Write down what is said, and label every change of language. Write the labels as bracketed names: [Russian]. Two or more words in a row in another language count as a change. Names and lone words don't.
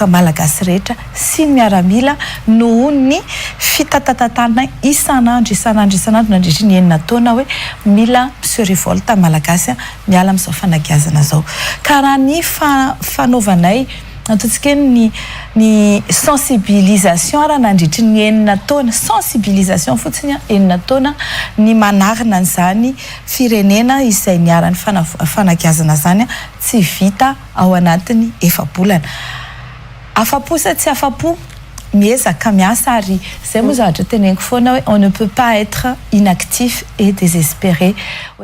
[Malagasy] malagasy rehetra sy ny miaramila noho ny fitatatatana isanandro nandritra ny enina taona hoe mila [French] monsieur révolte [Malagasy] malagasy miala amin'izao fanagazana zao karaha ny fanaovanay ataontsika ny sensibilisation raha nandritry ny enina taona sensibilisation fotsiny enina taona ny manarina an'izany firenena izay niaran'ny fanagazana zany tsy vita ao anatiny efa-bolana. Afapo sa tsy afapo miezaka miasa ary zay moa zavatra teneniko foana hoe [French] on ne peut pas être inactif et désespéré.